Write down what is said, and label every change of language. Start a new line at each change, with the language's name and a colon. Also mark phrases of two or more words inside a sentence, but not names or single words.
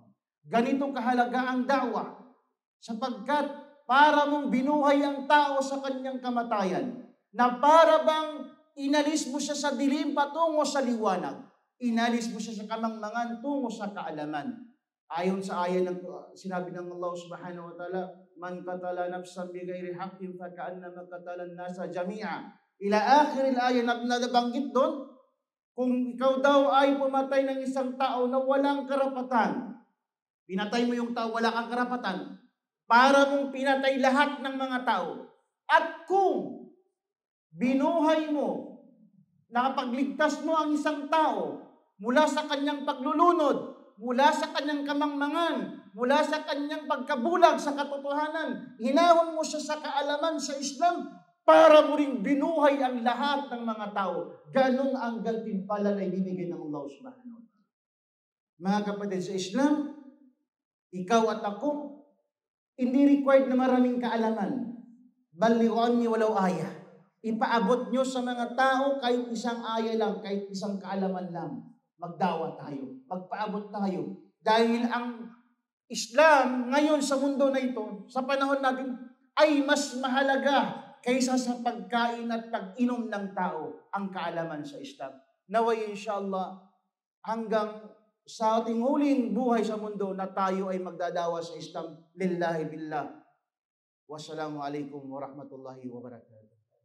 Filipino: Ganito kahalaga ang da'wa, sapagkat para mong binuhay ang tao sa kanyang kamatayan, na para bang inalis mo siya sa dilim patungo sa liwanag, inalis mo siya sa kamangmangan tungo sa kaalaman. Ayon sa ayan ng sinabi ng Allah
Arabic: سبحانه وتعالى من قتل نفسا بغير حق فكأنما قتل الناس جميعا. إلى آخر الآية
Filipino: na nabanggit doon, kung ikaw daw ay pumatay ng isang tao na walang karapatan, pinatay mo yung tao, wala kang karapatan, para mong pinatay lahat ng mga tao. At kung binuhay mo, nakapagligtas mo ang isang tao mula sa kanyang paglulunod, mula sa kanyang kamangmangan, mula sa kanyang pagkabulag sa katotohanan, hinahon mo siya sa kaalaman sa Islam, para mo ring binuhay ang lahat ng mga tao. Ganon ang gantimpala na ibibigay ng Allah
Arabic: سبحانه وتعالى.
Filipino: Mga kapatid sa Islam, ikaw at ako, hindi required na maraming kaalaman.
Arabic: بلغوا عني ولو آية.
Filipino: Ipaabot nyo sa mga tao kahit isang aya lang, kahit isang kaalaman lang. Magdawa tayo, magpaabot tayo. Dahil ang Islam ngayon sa mundo na ito, sa panahon natin, ay mas mahalaga kaysa sa pagkain at pag-inom ng tao ang kaalaman sa Islam. Naway inshallah, hanggang sa ating huling buhay sa mundo na tayo ay magdadawa sa Islam
Arabic: لله بالله. والسلام عليكم ورحمة الله وبركاته.